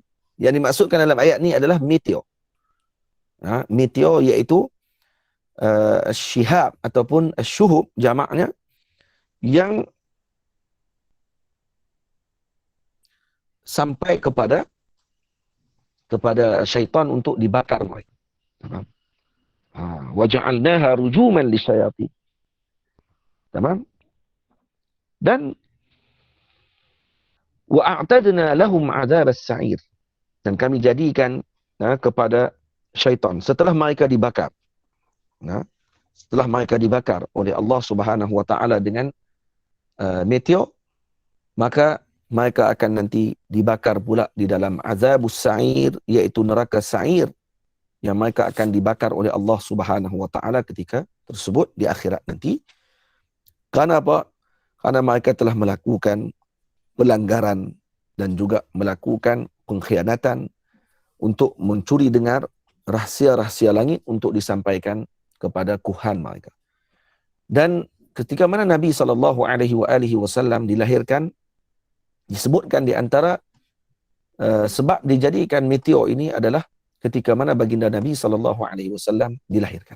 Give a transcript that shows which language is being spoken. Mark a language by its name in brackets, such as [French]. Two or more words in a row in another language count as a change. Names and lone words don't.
[Malay] Yang dimaksudkan dalam ayat ni adalah meteor. Meteor iaitu syihab ataupun syuhub jamaknya, yang sampai kepada syaitan untuk dibakar mereka. [Arabic] وجعلناها رجوما للشياطين. [Malay] Tamam? Dan [Arabic] وأعتدنا لهم عذاب السعير. [Malay] Dan kami jadikan kepada syaitan setelah mereka dibakar. Setelah mereka dibakar oleh Allah [Arabic] سبحانه وتعالى [Malay] dengan meteor, maka mereka akan nanti dibakar pula di dalam [Arabic] عذاب السعير, [Malay] iaitu neraka sa'ir, yang mereka akan dibakar oleh Allah [Arabic] سبحانه وتعالى [Malay] ketika tersebut di akhirat nanti. Karena apa? Karena mereka telah melakukan pelanggaran dan juga melakukan pengkhianatan untuk mencuri dengar rahsia-rahsia langit untuk disampaikan kepada kuhan mereka. Dan ketika mana Nabi SAW dilahirkan, disebutkan di antara sebab dijadikan meteor ini adalah ketika mana baginda Nabi SAW dilahirkan.